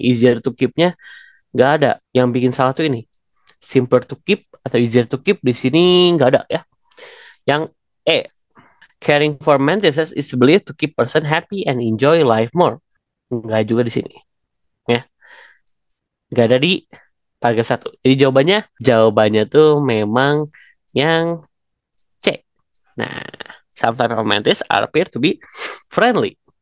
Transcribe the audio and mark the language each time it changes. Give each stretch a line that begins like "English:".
English: Easier to keep-
Indonesian: nya nggak ada. Yang bikin salah tuh ini.
English: Simpler to keep
Indonesian: atau
English: easier to keep
Indonesian: di sini nggak ada ya. Yang E,
English: caring for mantises is believed to keep person happy and enjoy life more.
Indonesian: Nggak juga di sini. Ya, nggak ada di paragraf satu. Jadi jawabannya tuh memang yang C.
English: Nah, sometimes romantics appear to be friendly.